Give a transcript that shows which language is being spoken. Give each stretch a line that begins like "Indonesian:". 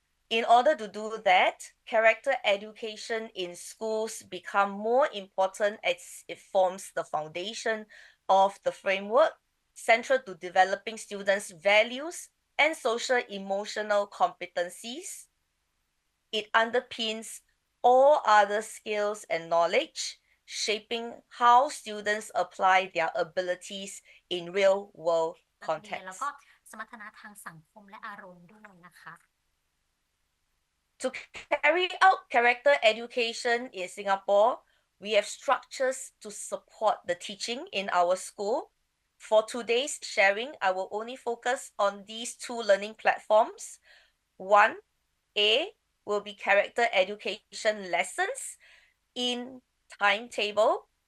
English: In order to do that, character education in schools become more important as it forms the foundation of the framework, central to developing students' values and social emotional competencies. It underpins all other skills and knowledge, shaping how students apply their abilities in real-world
Thai: นักเรียนแล้ว
English: context.
Thai: ก็สมรรถนะทางสังคมและอารมณ์ด้วยนะคะ
English: To carry out character education in Singapore, we have structures to support the teaching in our school. For today's sharing, I will only focus on these two learning platforms. One, A, will be character education lessons in timetable.